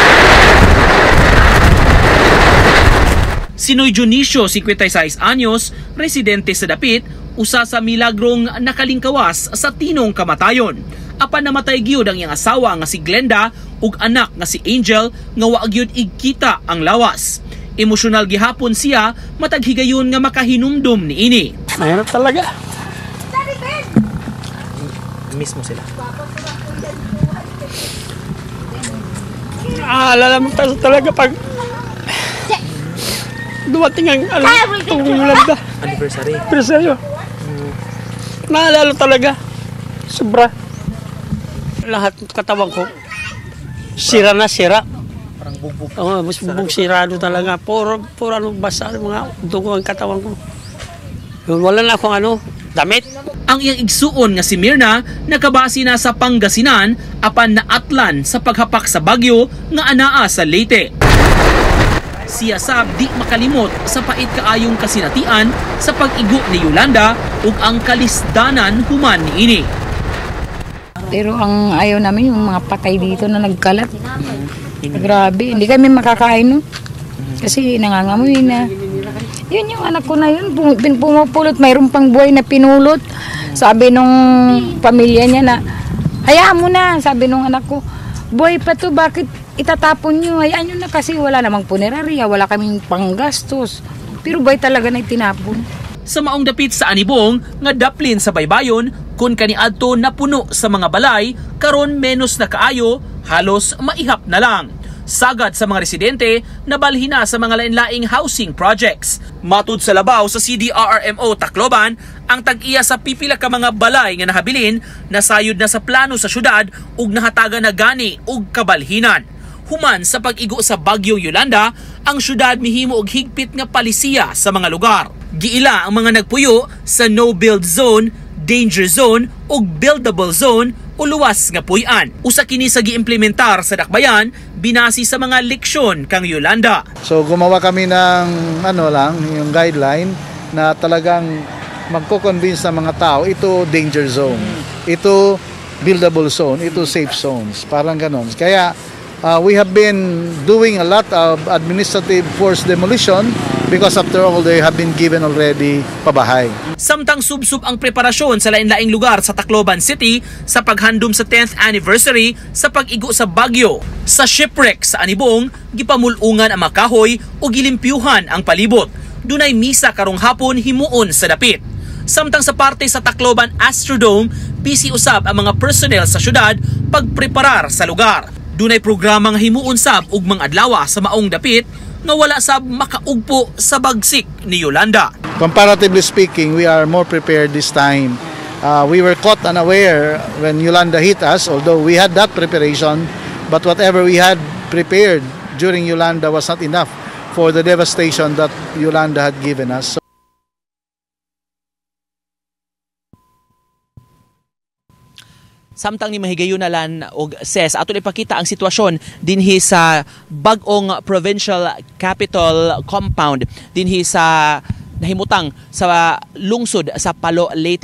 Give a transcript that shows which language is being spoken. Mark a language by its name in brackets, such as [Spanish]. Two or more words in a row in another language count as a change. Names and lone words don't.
[Cebuano] Si Noy Dionisio, 56 anyos, residente sa dapit, usa sa milagrong nakalingkawas sa tinong kamatayon. Apan namatay gyud ang iyang asawa nga si Glenda ug anak nga si Angel nga wa gyud igkita ang lawas. Emosyonal gihapon siya matag higayon nga makahinumdum niini. [Filipino] Mahirap talaga. Miss mo sila. Alala mo talaga pag dumating ang Glenda. Anniversary. Naalala talaga. Sobra. Lahat ng katawan ko sira na sira. Parang bugbog. Oo, bugbog sirado talaga. Puro basa mga dugo ang katawan ko. Wala na akong damit. [Cebuano] Ang iyang igsuon nga si Mirna nakabase na sa Pangasinan apan naatlan sa paghapak sa bagyo nga anaa sa Leyte. Siya sab di makalimot sa pait kaayong kasinatian sa pag-igo ni Yolanda ug ang kalisdanan human niini. [Filipino] Pero ang ayaw namin yung mga patay dito na nagkalat. Grabe, hindi kami makakain nun. Kasi nangangamoy na. Yun yung anak ko na yun, pumupulot, mayroon pang buhay na pinulot. Sabi nung pamilya niya na, hayaan mo na, sabi nung anak ko, buhay pa to, bakit itatapon nyo? Hayaan nyo na kasi wala namang punerarya, wala kaming panggastos. Pero buhay talaga na itinapon. [Cebuano] Sa maong dapit sa Anibong nga daplin sa baybayon kun kaniadto napuno sa mga balay karon menos na kaayo halos maihap na lang. Sagad sa mga residente nabalhin na sa mga lain-laing [English] housing projects. [Cebuano] Matud sa labaw sa CDRRMO Tacloban, ang tag-iya sa pipila ka mga balay nga nahabilin nasayod na sa plano sa syudad ug nahataga na gani ug kabalhinan. Human sa pag-igo sa bagyong Yolanda, ang syudad mihimo og higpit nga palisiya sa mga lugar. Giila ang mga nagpuyo sa [English] no-build zone, danger zone [Cebuano] ug [English] buildable zone [Cebuano] o luwas nga puy-an. Usa kini sa giimplementar sa dakbayan binasi sa mga leksyon kang Yolanda. [Filipino] So gumawa kami ng yung guideline na talagang magko-convince sa mga tao ito [English] danger zone, [Filipino] ito [English] buildable zone, [Filipino] ito [English] safe zones, [Filipino] parang ganon. [English] Kaya we have been doing a lot of administrative forced demolition because after all, they have been given already pabahay. [Cebuano] Samtang subsub ang preparasyon sa lain-laing lugar sa Tacloban City sa paghandom sa 10th anniversary sa pag-igo sa bagyo. Sa shipwreck sa Anibong, gipamulungan ang makahoy o gilimpyuhan ang palibot. Dunay misa karong hapon himuon sa dapit. Samtang sa parte sa Tacloban Astrodome, busy usab ang mga personnel sa syudad pagpreparar sa lugar. Dunay programang himuon sab ug mga adlaw sa maong dapit nga wala sab makaugpo sa bagsik ni Yolanda. [English] Comparatively speaking, we are more prepared this time. We were caught unaware when Yolanda hit us, although we had that preparation, but whatever we had prepared during Yolanda was not enough for the devastation that Yolanda had given us. [Cebuano] Samtang ni mahigayonalan og SES aton ipakita ang sitwasyon dinhi sa bag-ong [English] provincial capital compound [Cebuano] dinhi sa nahimutang sa lungsod sa Palo, Leyte.